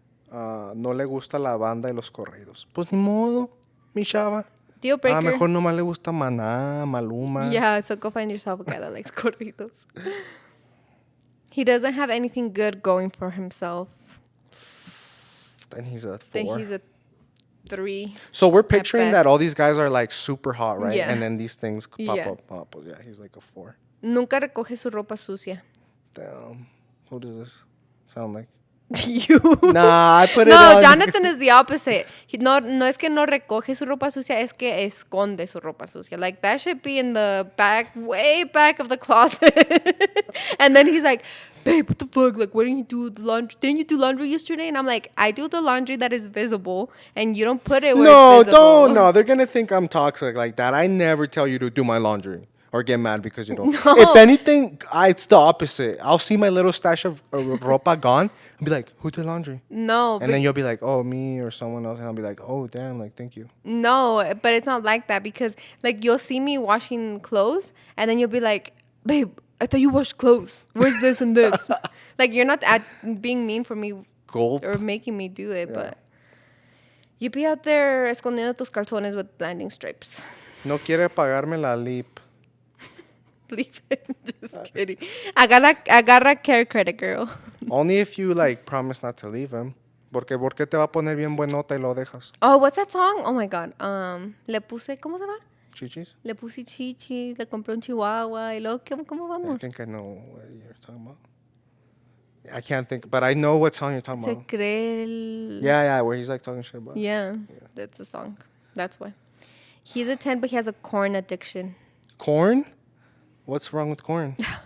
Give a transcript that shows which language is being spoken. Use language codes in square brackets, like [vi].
[es] No le gusta la banda y los corridos. Pues ni modo, mi chava. [en] Deal breaker. [es] A lo mejor nomás le gusta Maná, Maluma. [en] Yeah, so go find yourself a guy that likes corridos. He doesn't have anything good going for himself. Then he's a 4. Then he's a 3. So we're picturing that best. all these guys are like super hot, right? Yeah. And then these things pop Yeah. up. Yeah, he's like a 4. [es] Nunca recoge su ropa sucia. [en] Damn. Who does this sound like? You. Nah, I put it No, on. Jonathan is the opposite. [es] No es que no recoge su ropa sucia, es que esconde su ropa sucia. [en] Like, that should be in the back, way back of the closet. And then he's like, babe, what the fuck? Like, why didn't you do the laundry? Didn't you do laundry yesterday? And I'm like, I do the laundry that is visible, and you don't put it where it's visible. Don't. No, they're going to think I'm toxic like that. I never tell you to do my laundry. Or get mad because you don't. No. If anything, it's the opposite. I'll see my little stash of ropa gone. I'll be like, who did laundry? No. And then you'll be like, oh, me or someone else. And I'll be like, oh, damn, like, thank you. No, but it's not like that because, like, you'll see me washing clothes and then you'll be like, babe, I thought you washed clothes. Where's this and this? Like, you're not being mean for me Gulp. or making me do it, but you be out there [es] escondiendo tus calzones [en] with landing stripes. [es] No quiere pagarme la lip. [en] Leave it. Just kidding. [es] Agarra [en] care credit, girl. Only if you, like, promise not to leave him. [es] ¿Por qué te va a poner bien buenota y lo dejas? [en] Oh, what's that song? Oh, my God. [es] Le puse, ¿cómo se llama? Chichis? Le puse chichis, le compré un chihuahua y luego, ¿cómo [en] I [es] vamos? [en] think I know what you're talking about. I can't think, but I know what song you're talking [es] Se [en] about. [es] cree el... [en] Yeah, where he's, like, talking shit about. Yeah, that's the song. That's why. He's a 10, but he has a corn addiction. Corn? What's wrong with corn?